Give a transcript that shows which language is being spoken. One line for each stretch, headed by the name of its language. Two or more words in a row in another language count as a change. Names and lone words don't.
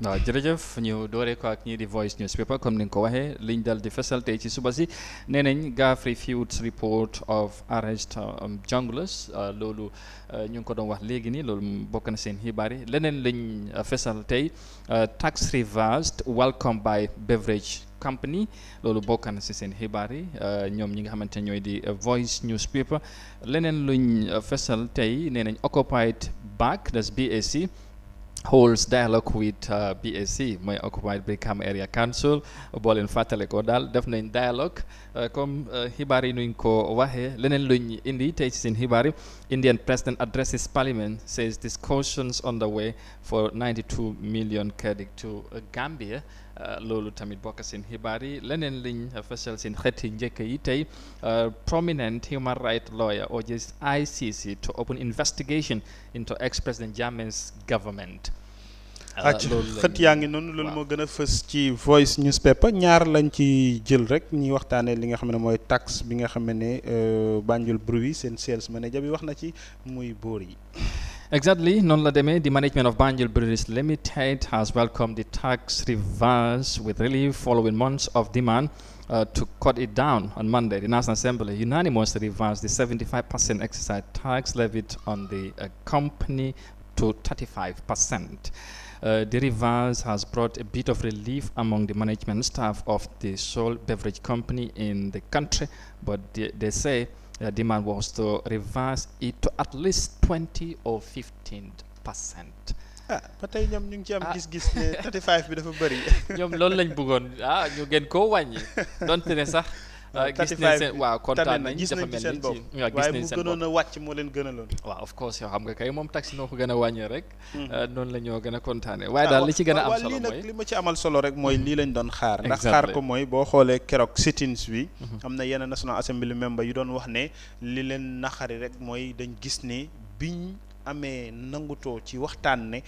Wolof: waaw jërëjëf ñu dooree ko ak ñii di Voice newspaper comme ni nga ko waxee liñ dal di fesal tey ci suba si nee nañ
English: GAF refutes report of arrest junglers
Wolof: loolu ñu ngi ko doon wax léegi nii loolu bokk na seen xibaar yi leneen lañ fesal tey
English: tax reversed welcome by beverage company
Wolof: loolu bokk na si seen xibaar yi ñoom ñi nga xamante ne ñooy di Voice newspaper leneen luñ fesal tey nee nañ
English: occupied back das BAC holds dialogue with BAC
Wolof: mooy Occupied Brikama Area Council boo leen fàttale ko daal def nañ dialogue comme xibaar yi nuñ ko waxee leneen luñ indi tey ci seen xibaar yi
English: Indian president addresses parliament says discussions on the way for 92 million credit to Gambia
Wolof: loolu tamit bokk seen xibaar yi leneen liñ fësal seen xeeti njëkk yi tey
English: prominent human rights lawyer urges ICC to open investigation into ex-president Jammeh's government.
Wolof: xët yaa ngi noonu loolu moo gën a fës ci Voice newspaper ñaar lañ ci jël rek ñuy waxtaanee li nga xam ne mooy taxe bi nga xam ne Banjul Brewery seen
English: sales manager
Wolof: bi wax na ci muy boor yi. Exactly, noonu la demee.
English: The management of Banjul Breweries Limited has welcomed the tax reverse with relief following months of demand to cut it down. On Monday, the National Assembly unanimously reversed the 75% excise tax levied on the company to 35%. The reverse has brought a bit of relief among the management staff of the sole beverage company in the country, but they say demand was to reverse it to at least 20 or 15%.
Wolof: ba tey ñoom ñu ngi ci am gis-gis ne 35 bi dafa bëri. ñoom loolu lañ bëggoon ñu gën koo wàññi donte ne sax. gis nañ seen waaw kontaan nañ gis nañ ci seen bopp waaye bu gënoon a wàcc moo leen gënaloon. waaw
English: of course
Wolof: yoo xam nga kay moom taxi noo ko gën a wàññee rek. noonu la ñoo gën a kontaanee waaye daal li ci gën a am solo mooy lii nag li ma ci amal solo rek mooy lii lañ doon xaar. ndax xaar ko mooy boo xoolee keroog sit-ins bi. am na yenn National Assembly member yu doon wax ne li leen naxari rek mooy dañ gis ne biñ amee nangutoo ci waxtaan ne.